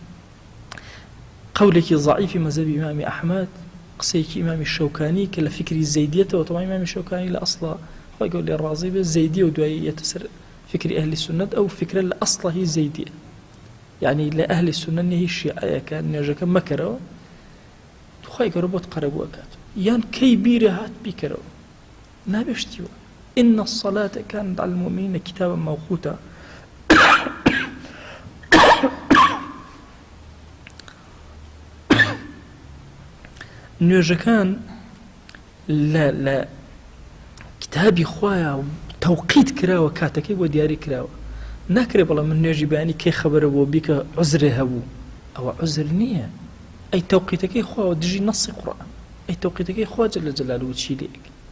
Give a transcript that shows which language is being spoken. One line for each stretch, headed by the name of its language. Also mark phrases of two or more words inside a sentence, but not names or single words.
Central Kurdish: قولێکی ضعیفی مەذهبی ئیمامی ئەحمەد قسەیەکی ئیمامی شەوکانی کە لە فکری زەیدیەتەوە تەواوی ئیمامی شەوکانی لە ئەسڵا خۆی گەور لێ ڕازی بێ زەیدیە و دوایی یەتە سەر فکری ئەهلی سوننەت ئەو فکرە لە ئەسڵا هی زەیدیە یعنی لە ئەهلی سوننە نیە هی شیعەیەکە نوێژەکە مەکەرەوە خۆی گەورە بۆت قەرەبوو ئەکات یان کەی بیرە هات بیکەرەوە نابێشتیوە
Arabic: إن الصلاة كانت على المؤمنين كتابا موقوتا
Central Kurdish: نوێژەکان لە کتابی خۆیە و تەوقیت کراوە کاتەکەی بۆ دیاری کراوە ناکرێ بەڵام من نوێژی بەیانی کەی خەبەرە بۆ بیکە عوزرێ هەبوو ئەوە عوزر نییە ئەی تەوقیتەکەی خۆوە دژی نەسی قورئان ئەی تەوقیتەکەی خوا
Arabic: جەل جەلالوهو
Central Kurdish: چی لێک